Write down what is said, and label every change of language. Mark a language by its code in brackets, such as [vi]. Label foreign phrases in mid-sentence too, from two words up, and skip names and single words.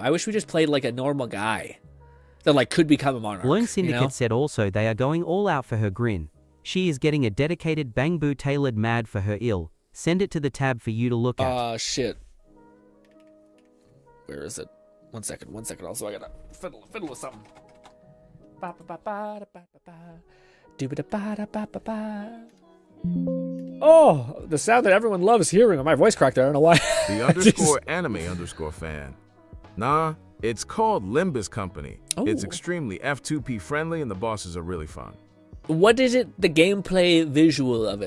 [en] I wish we just played like a normal guy that like could become a monarch. Lone Syndicate said also they are going all out for her grin. She is getting a dedicated Bangbu tailored mad for her ill. Send it to the tab for you to look at. Shit. Where is it? 1 second. Also, I gotta fiddle with something. Ba ba ba ba ba ba ba. Do ba ba ba ba ba. Oh, the sound that everyone loves hearing on my voice cracked there. I don't know why. The underscore anime underscore fan. Nah, it's called Limbus Company. Oh. It's extremely F2P friendly and the bosses are really fun. What is it, the gameplay visual of it?